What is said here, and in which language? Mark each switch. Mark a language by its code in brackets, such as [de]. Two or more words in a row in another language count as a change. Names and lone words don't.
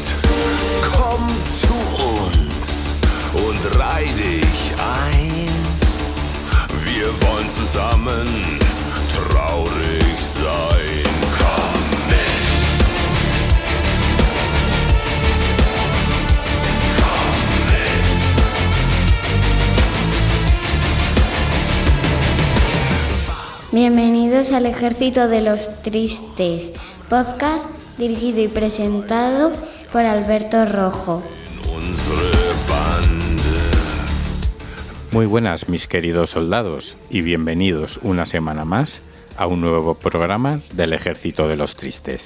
[de] Komm zu uns und reih dich ein. Wir wollen zusammen traurig sein. Komm mit. Komm mit. [es] Bienvenidos al Ejército de los Tristes, podcast dirigido y presentado por Alberto Rojo. Muy buenas, mis queridos soldados, y bienvenidos una semana más a un nuevo programa del Ejército de los Tristes.